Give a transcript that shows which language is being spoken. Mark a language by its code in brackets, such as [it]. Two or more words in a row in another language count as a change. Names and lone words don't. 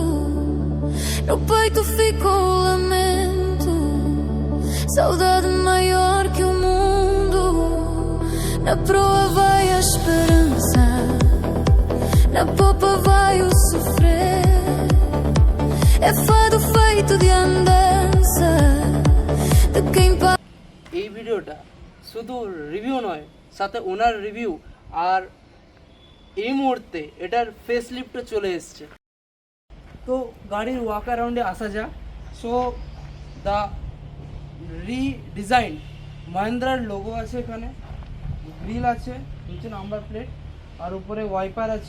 [pt] No peito ficou o lamento, saudade maior que o mundo. Na proa vai a esperança, na popa vai o sofrer. É fado feito de andança de quem passa. [bn] এই ভিডিওটা শুধু রিভিউ নয়, সাথে ওনার রিভিউ, আর এই মুহূর্তে এটার [en] face lift [bn] চলে এসছে। তো গাড়ির [en] walk around [bn] আসা যাক। [en] so the redesign [bn] মহিন্দ্রার লোগো আছে, এখানে গ্রিল আছে, নিচে [en] number plate, [bn] আর উপরে ওয়াইপার আছে।